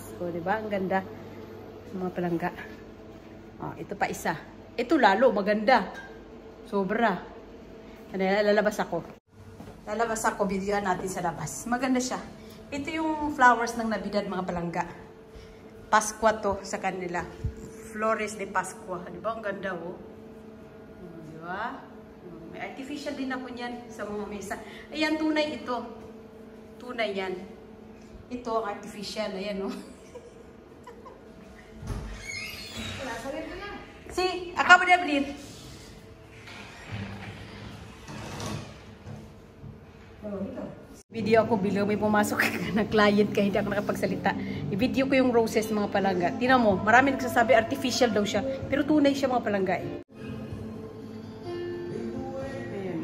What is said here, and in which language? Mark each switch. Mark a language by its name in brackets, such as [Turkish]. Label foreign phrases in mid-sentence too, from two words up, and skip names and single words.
[Filipino] O, diba? Ang ganda. Mga palangga. O, ito pa isa. Ito lalo, maganda. Sobra. Lalabas ako. Videoan natin sa labas. Maganda siya. Ito yung flowers ng Navidad, mga palangga. Paskwa to sa kanila. [Spanish] Flores de Pascua. [Filipino] Di ba? Ang ganda, oh. Di ba? May artificial din ako niyan sa mga mesa. Ayan, tunay ito. Tunay yan. Ito ang artificial. Ayan, oh. [Spanish] Si, acabo de abrir. [Filipino] Video ako bilang may pumasok na client kaya hindi ako nakapagsalita. I-video ko yung roses, mga palangga. Tingnan mo, marami nagsasabi artificial daw siya. Pero tunay siya, mga palangga eh. Ayan.